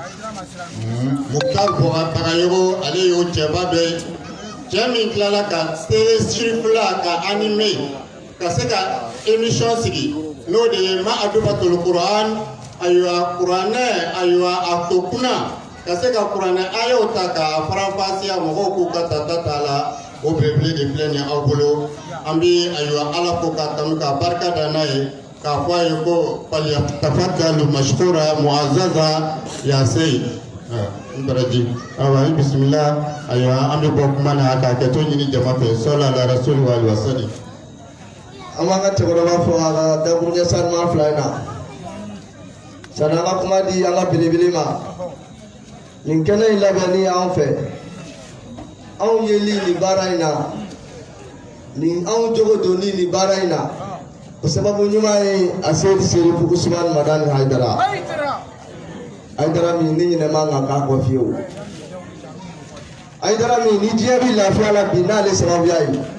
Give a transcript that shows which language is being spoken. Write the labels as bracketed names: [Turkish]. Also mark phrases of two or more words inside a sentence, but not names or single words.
[Bambara] Muktar Bagayogo ale y'o cɛba dɔ ye cɛ min tilala ka Seydi fila ka anime ka se ka émission sigi n'o de ye Ma'adubatul Quran ayiwa kuranɛ ayiwa a ko kunna ka se ka kuranɛ ayew ta k'a faranfasiya mɔgɔw k'u ka tata la o belebele de filɛ nin ye aw bolo an bɛ ayiwa ala ko k'a kanu k'a barika da n'a ye k'a fɔ a ye ko [Arabic] فليتفضل مشكورا معززا يا سيد [Bambara] n baraji awa bisimila ayiwa an bɛ bɔ kuma na k'a kɛ to ɲini jama fɛ [Arabic] صلى على رسول وآله وسلم [Bambara] an b'an ka cɛkɔrɔba fɔ a ka dakurujɛ sanuma fila in na sanni an ka kuma di an ka belebele ma nin kɛnɛ in labɛnni y'an fɛ anw yeli nin baara in na nin anw jogo donni nin baara in na o sababu ɲuman ye a seydi serifu usman madani haidara haidara min ni ɲinɛ man kan k'a kɔ fiyewu haidara min ni diɲɛ bi lafiya la bi n'ale sababuya ye